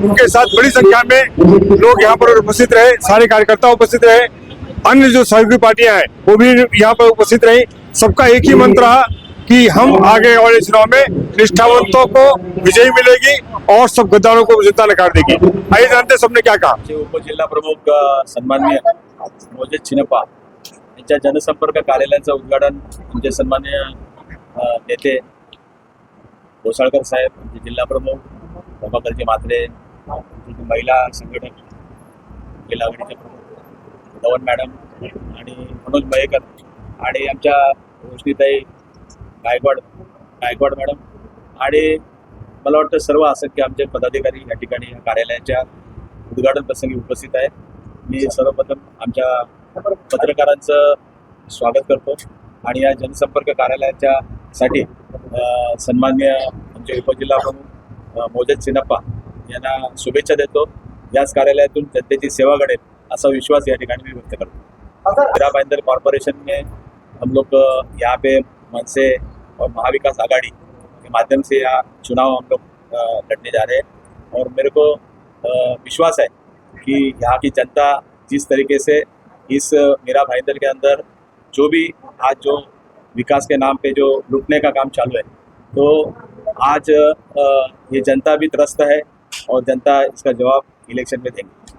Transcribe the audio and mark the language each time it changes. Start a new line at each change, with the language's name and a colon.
Hindi: उनके साथ बड़ी संख्या में लोग यहाँ पर उपस्थित रहे, सारे कार्यकर्ता उपस्थित रहे, अन्य जो सहयोगी पार्टियां हैं वो भी यहाँ पर उपस्थित रही। सबका एक ही मंत्र रहा कि हम आगे वाले चुनाव में निष्ठावंतों को विजयी मिलेगी और सब गद्दारों को जनता नकार देगी। आइए जानते सबने क्या कहा।
Marathi: उपजिल्हा प्रमुख सन्माननीय मोजेश चिनप्पा यांच्या जनसंपर्क कार्यालयाचं उद्घाटन आमचे सन्माननीय नेते घोसाळकर साहेब, आमचे जिल्हा प्रमुख प्रभाकरजी म्हात्रे, महिला संघटक महिला आघाडीचे प्रमुख धवन मॅडम आणि मनोज मयेकर आणि आमच्या रोशनीताई गायकवाड मॅडम आणि मला वाटतं सर्व असंख्य आमचे पदाधिकारी या ठिकाणी या कार्यालयाच्या उद्घाटन प्रसंगी उपस्थित आहेत. मी सर्वप्रथम आमच्या पत्रकारांचं स्वागत करतो आणि या जनसंपर्क कार्यालयाच्या साठी सन्माननीय आमचे उपजिल्हा प्रमुख मोजेश चिनप्पा यांना शुभेच्छा देतो. याच कार्यालयातून जनतेची सेवा घडेल असा विश्वास या ठिकाणी मी व्यक्त करतो.
Hindi: मीरा भाईंदर कॉरपोरेशन में हम लोग यहाँ पे मनसे और महाविकास आघाड़ी के माध्यम से यह चुनाव हम लोग लड़ने जा रहे हैं और मेरे को विश्वास है कि यहाँ की जनता जिस तरीके से इस मीरा भाईंदर के अंदर जो भी आज जो विकास के नाम पे जो लूटने का काम चालू है, तो आज ये जनता भी त्रस्त है और जनता इसका जवाब इलेक्शन में देंगे.